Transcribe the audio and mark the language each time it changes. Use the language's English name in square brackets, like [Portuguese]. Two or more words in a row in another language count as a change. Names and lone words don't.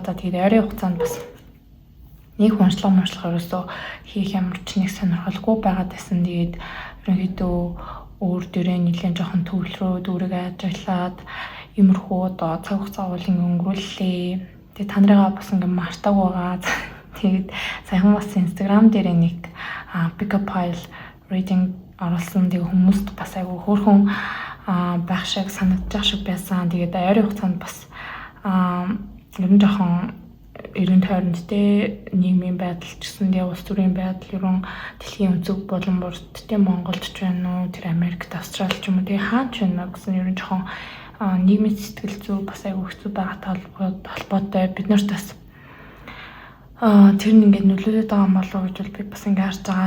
[Mongolian] За тэгээд ойрын хугацаанд бас нэг уншлага ерөөсөө хийх ямар ч нэг сонирхолгүй байгаад байсан. Тэгээд ерөнхийдөө өөр дөрөө нэлээд жоохон төвлөрөөд өөрийгөө ажиглаад иймэрхүү одоо цаг хугацаа өнгөрүүллээ. Тэгээд та нарыгаа бас ингээм мартаг байгаа. Тэгээд саяхан бас Instagram дээр нэг [English] pick up pile reading [Mongolian] оруулсан. Тэгээд хүмүүст бас айгүй хөөрхөн байх шиг санагдаж шиг байсан. Тэгээд ойрын хугацаанд бас ер нь жоохон эргэн тойронд нийгмийн байдал ч гэсэн улс төрийн байдал ерөн дэлхийн өнцөг болон бүрт Монголд ч байна уу, тэр Америкт, Австрали ч юм уу хаач байна гэсэн ер нь жоохон нийгмийн сэтгэл зүй бас айгүй хэцүү байгаатай холбоотой бид нарт бас тэр нь ингээд нөлөөлөд байгаа юм болов уу гэж би бас ингээд харж байгаа.